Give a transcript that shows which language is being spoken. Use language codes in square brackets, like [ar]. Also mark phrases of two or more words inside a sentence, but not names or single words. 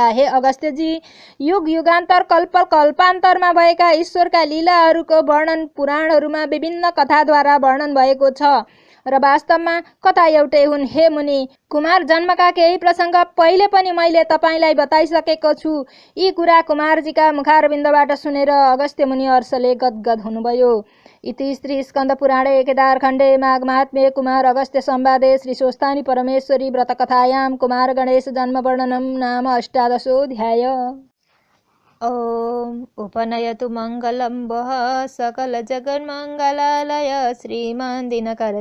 [ne] हे अगस्त्यजी, युग युगान्तर कल्पान्तरमा भएका ईश्वरका लीलाहरूको वर्णन पुराणहरूमा विभिन्न कथाद्वारा वर्णन भएको छ र वास्तवमा कथा एउटै हुन्। हे मुनि, कुमार जन्मका केही प्रसङ्ग पहिले पनि मैले तपाईँलाई बताइसकेको छु। यी कुरा कुमारजीका मुखारविन्दबाट सुनेर अगस्त्य मुनि हर्षले गदगद हुनुभयो। [sa] इति श्री स्कन्द पुराणे केदारखण्डे माघ महात्म्ये कुमार अगस्त्य संवादे श्री स्वस्थानी परमेश्वरी व्रतकथायां कुमार गणेश जन्म वर्णनम नाम 18 ओम उपनयतु मङ्गलं वः सकल जगन्मङ्गलालय श्रीमान् दिनकर